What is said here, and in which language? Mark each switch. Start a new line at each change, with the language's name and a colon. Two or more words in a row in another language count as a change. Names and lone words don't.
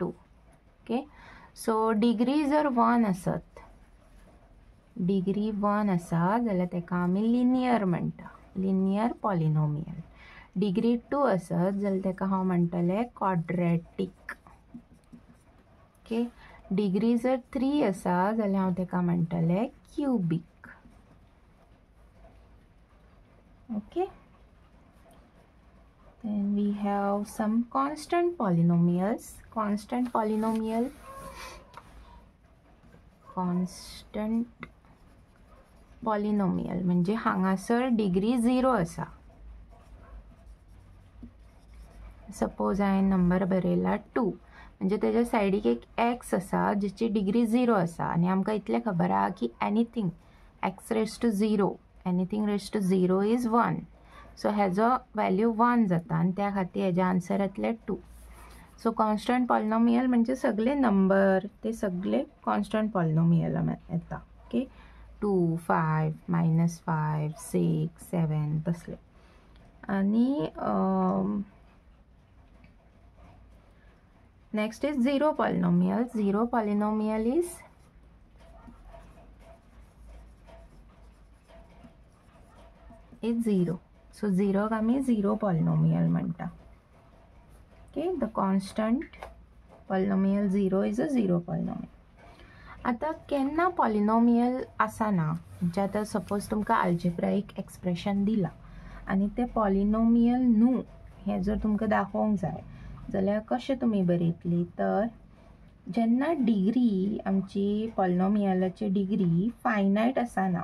English: okay, so degree
Konkani: जर 1 आसत, डिग्री 1 आसा जाल्यार ताका आमी लिनियर म्हणटा,
English: linear polynomial.
Konkani: डिग्री 2 आसत जाल्यार ताका हांव म्हणटलें क्वाड्रेटीक.
English: okay, degree
Konkani: जर 3 आसा जाल्यार हांव ताका म्हणटलें क्यूबिक.
English: ओके, then we have some constant polynomials.
Konkani: Constant polynomial म्हणजे हांगासर डिग्री 0 आसा. सपोज हांवें नंबर बरयला 2 म्हणजे तेज्या सायडीक एक x आसा जिची डिग्री 0 आसा आनी आमकां इतलें खबर आहा की
English: anything x raise to 0, anything raise to 0 is 1.
Konkani: सो हेजो वॅल्यू 1 जाता आनी त्या खातीर हेजे आन्सर येतले 2. सो
English: constant polynomial
Konkani: म्हणजे सगळे नंबर ते सगळे
English: constant polynomial
Konkani: येता. ओके, 2, 5, -5, 6, 7 तसले.
English: आनी next is zero polynomial. Zero polynomial is इज 0.
Konkani: सो 0 आमी 0 पॉलिनोमियल म्हणटा.
English: okay, the constant polynomial 0 is a 0 polynomial.
Konkani: आता केन्ना पॉलिनोमियल आसना म्हणजे आतां सपोज तुमकां
English: algebraic expression
Konkani: दिला आनी ते पॉलिनोमियल न्हू हें जर तुमकां दाखोवंक जाय जाल्यार कशें तुमी बरयतली, तर जेन्ना डिग्री आमची पॉलिनोमियलाची डिग्री फायनायट आसना.